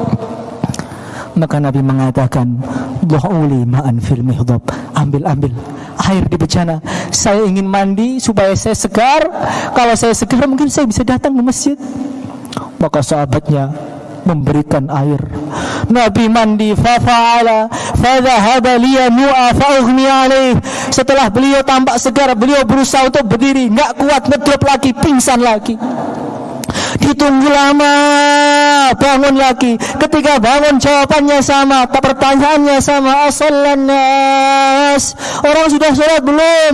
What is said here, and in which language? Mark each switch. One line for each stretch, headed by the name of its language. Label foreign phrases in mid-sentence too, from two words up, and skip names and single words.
Indonesian: Maka Nabi mengatakan,
Arabic: ضعوا لي ماء في المخضب.
Indonesian: Ambil air di bejana. Saya ingin mandi supaya saya segar. Kalau saya segar mungkin saya bisa datang ke masjid. Maka sahabatnya memberikan air. Nabi mandi,
Arabic: ففعل فذهب لينوء فأغمي عليه.
Indonesian: Setelah beliau tampak segar, beliau berusaha untuk berdiri, enggak kuat, ngedrop lagi, pingsan lagi. Di ditunggu lama, bangun lagi. Ketika bangun jawabannya sama, pertanyaannya sama,
Arabic: أصلى الناس,
Indonesian: orang sudah sholat belum?